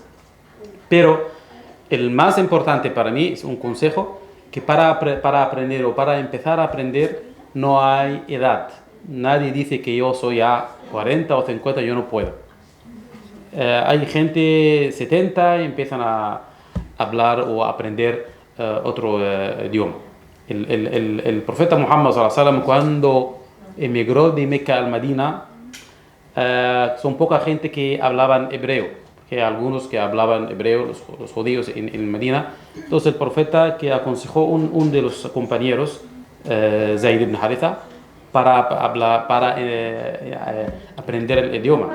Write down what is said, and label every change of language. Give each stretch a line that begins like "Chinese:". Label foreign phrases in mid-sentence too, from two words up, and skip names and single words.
Spanish: Pero el más importante para mí es un consejo que para aprender o para empezar a aprender no hay edad. Nadie dice que yo soy a 40 o 50, yo no puedo. Hay gente 70 y empiezan a hablar o a aprender otro idioma. El profeta Muhammad
Arabic: صلى الله عليه وسلم,
Spanish: cuando emigró de Meca al Medina, son poca gente que hablaban hebreo, que algunos que hablaban hebreo, los judíos en Medina. Entonces el profeta que aconsejó un de los compañeros, Zayd ibn Haritha, para aprender el idioma.